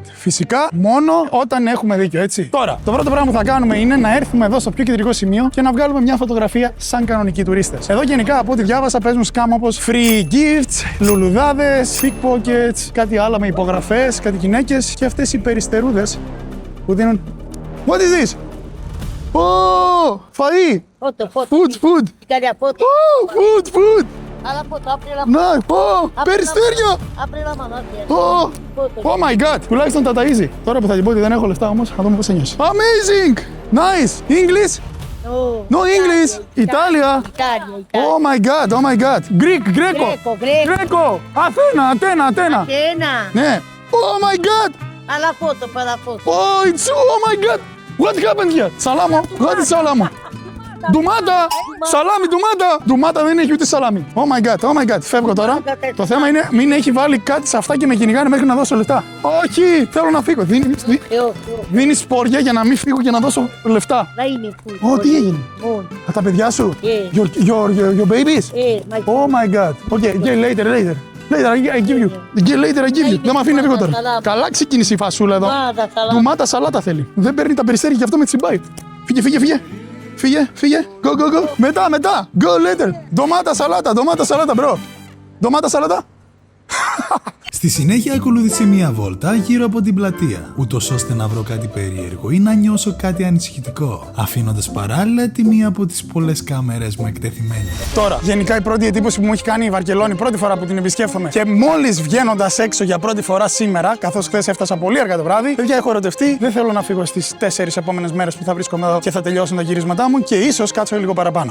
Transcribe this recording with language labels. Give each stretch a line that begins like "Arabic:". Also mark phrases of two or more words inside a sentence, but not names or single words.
Greek: Φυσικά, μόνο όταν έχουμε δίκιο, έτσι. Τώρα, το πρώτο πράγμα που θα κάνουμε είναι να έρθουμε εδώ στο πιο κεντρικό σημείο και να βγάλουμε μια φωτογραφία σαν κανονικοί τουρίστες. Εδώ γενικά από ό,τι διάβασα παίζουν σκάμ όπως
English: free gifts,
Greek: λουλουδάδες, pickpockets, κάτι άλλα με υπογραφές, κάτι γυναίκες και αυτές οι περιστερούδες που δίνουν.
English: What is this?
Greek: Oh, φαΐ!
Italian: Foto.
English: Food.
Spanish: Queria foto?
English: Oh, food.
Italian: Alla foto, apri la
Greek: Ναι, περιστέρια!
Italian: Apri la mano, apri. Oh, Foto.
English: oh my god!
Greek: Τουλάχιστον τα ταΐζει. Τώρα που θα την πω ότι δεν έχω λεφτά όμως, θα δούμε πώς θα νιώσει.
English: Amazing! Nice! English? No. No English!
Italian: Italia! Italia.
English: Oh my god, oh my god!
Italian: Greco! Greco.
Greek: Αθήνα!
Italian: Cena.
Greek: Ναι!
English: Oh my god!
Italian: Alla foto, fa la foto.
English: Oh, it's oh my god! What happened here? Σαλάμο! What is σαλάμο?
Greek: Ντουμάτα! Σαλάμι, ντουμάτα! Ντουμάτα δεν έχει ούτε σαλάμι. Oh my god, φεύγω τώρα. Το θέμα είναι μην έχει βάλει κάτι σε αυτά και με κυνηγάνε μέχρι να δώσω λεφτά. Όχι, θέλω να φύγω. Δίνει σπόρια για να μην φύγω και να δώσω λεφτά. Να είναι που. Τι έγινε? Τα παιδιά σου?
English: Your babies? Oh my god. Okay, later. Later, I give you. Later, I give you.
Greek: Δεν μ' αφήνει λίγο τώρα. Καλά ξεκίνησε η φασούλα εδώ. Ντουμάτα, σαλάτα θέλει. Δεν παίρνει τα περιστέρια και αυτό με τσιμπάει. Φύγε. Go. Μετά.
English: Go later.
Greek: Ντομάτα, σαλάτα, bro. Ντομάτα, σαλάτα. Στη συνέχεια ακολούθησε μία βόλτα γύρω από την πλατεία, ούτως ώστε να βρω κάτι περίεργο ή να νιώσω κάτι ανησυχητικό, αφήνοντας παράλληλα τη μία από τις πολλές κάμερες μου εκτεθειμένη. Τώρα, γενικά η πρώτη εντύπωση που μου έχει κάνει η Βαρκελόνη πρώτη φορά που την επισκέφτομαι και μόλις βγαίνοντας έξω για πρώτη φορά σήμερα, καθώς χθες έφτασα πολύ αργά το βράδυ, παιδιά έχω ερωτευτεί, δεν θέλω να φύγω στις 4 επόμενες μέρες που θα βρίσκομαι εδώ και θα τελειώσουν τα γυρίσματά μου και ίσως κάτσω λίγο παραπάνω.